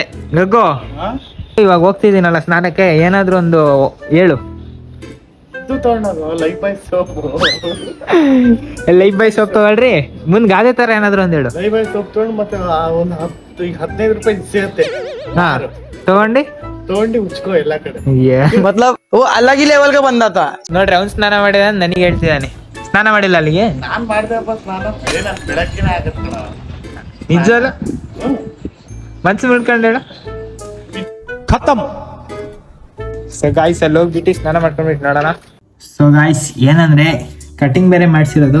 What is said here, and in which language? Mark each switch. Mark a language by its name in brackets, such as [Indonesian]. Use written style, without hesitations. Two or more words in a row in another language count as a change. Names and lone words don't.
[Kannada] ಗಗ್ಗು ಇವಾಗ ಹೋಗ್ತಿದ್ದೀನಲ್ಲ ಸ್ನಾನಕ್ಕೆ, ಏನಾದ್ರು ಒಂದು ಹೇಳು. ಇದು ತಗೊಂಡು ಲೈಫ್ ಬಾಯ್ ಸೋಪು. ಲೈಫ್ ಬಾಯ್ ಸೋಪ್ ತಗೊಳ್ರಿ. ಮುಂದ್ ಗಾದೆ ತರ ಏನಾದ್ರು ಒಂದ್ ಹೇಳು. ಲೈಫ್ ಬಾಯ್ ಸೋಪ್ ತಗೊಂಡು ಮತ್ತೆ ಒಂದು 15 ರೂಪಾಯಿ ಸಿಗುತ್ತೆ. ಹಾ ತಗೊಂಡು ಉಚ್ಕೋ ಎಲ್ಲ ಕಡೆ. [Hindi] मतलब वो अलग ही लेवल का बंदा था. [Kannada] ನೋಡ್ರಿ ಅವ್ನ್ ಸ್ನಾನ ಮಾಡಿದ ನನಗೆ ಹೇಳ್ತಿದ್ದಾನೆ. ಸ್ನಾನ ಮಾಡಿಲ್ಲ ಅಲ್ಲಿಗೆ. ನಾನ್ ಮಾಡ್ದೆಪ್ಪ ಸ್ನಾನ, ಬೆಳಕಿನ ಆಗತ್ತ. ನಿಜ ಅಲ್ಲ ಮನ್ಸು ಮಾಡ್ಕೊಂಡು ಹೇಳ. ಖತಮ್. [English] so guys [Kannada] ಅಲ್ಲಿ ಹೋಗ್ಬಿಟ್ಟು ಸ್ನಾನ ಮಾಡ್ಕೊಂಡ್ಬಿಟ್ಟು ನೋಡೋಣ. [English] so guys [Kannada] ಏನಂದ್ರೆ ಕಟಿಂಗ್ ಬೇರೆ ಮಾಡಿಸಿರೋದು.